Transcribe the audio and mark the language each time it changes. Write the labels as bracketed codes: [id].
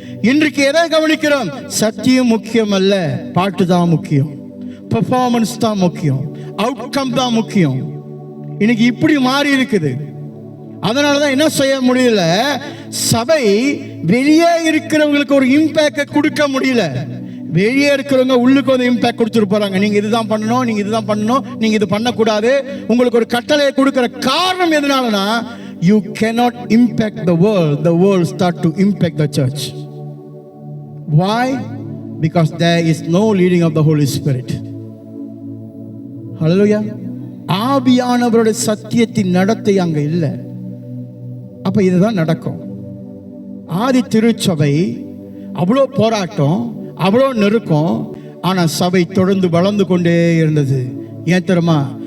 [ta] இன்றைக்கு எதை கவனிக்கிறோம்? சத்தியம் முக்கியம் அல்ல, பாட்டு தான் முக்கியம், பெர்ஃபார்மன்ஸ் தான் முக்கியம், அவுட்கம் தான் முக்கியம். இன்னைக்கு இப்படி மாறி இருக்குது. அதனாலதான் என்ன செய்ய முடியல, சபை வெளியே இருக்கிறவங்களுக்கு ஒரு இம்பாக்ட் கொடுக்க முடியல. வெளியே இருக்கிறவங்க உள்ளுக்கு ஒரு இம்பாக்ட் கொடுத்துட்டு போறாங்க. நீங்க இதுதான் பண்ணணும், நீங்க இதுதான் பண்ணணும், நீங்க இது பண்ணக்கூடாது. உங்களுக்கு ஒரு கட்டளையை கொடுக்கிற காரணம் எதனாலனா, [en] you cannot impact the world start to impact the church. Why? Because there is no leading of the Holy Spirit. Hallelujah. [ta] ஆவியானவருடைய சத்தியத்தின் நடத்தை அங்க இல்லை. அப்ப இதுதான் நடக்கும். ஆதி திருச்சபை அவ்வளோ போராட்டம், அவ்வளோ நெருக்கம், ஆனா சபை தொடர்ந்து வளர்ந்து கொண்டே இருந்தது. ஏன் தெரியுமா?